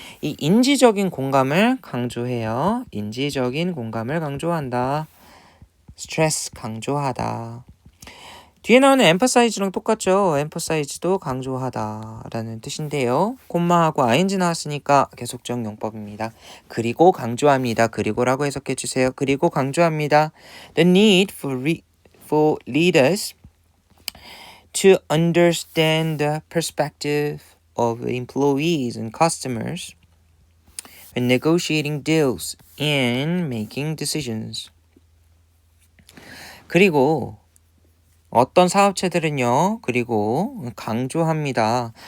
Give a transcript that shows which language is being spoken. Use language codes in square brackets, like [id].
[ko] 이 인지적인 공감을 강조해요. 인지적인 공감을 강조한다. stress, 강조하다. 뒤에 나오는 emphasize랑 똑같죠. emphasize도 강조하다라는 뜻인데요. 콤마하고 ing 나왔으니까 계속적 용법입니다. 그리고 강조합니다. 그리고라고 해석해 주세요. 그리고 강조합니다. [en] The need for leaders to understand the perspective of employees and customers when negotiating deals and making decisions. [ko] 그리고 어떤 사업체들은요, 그리고 강조합니다.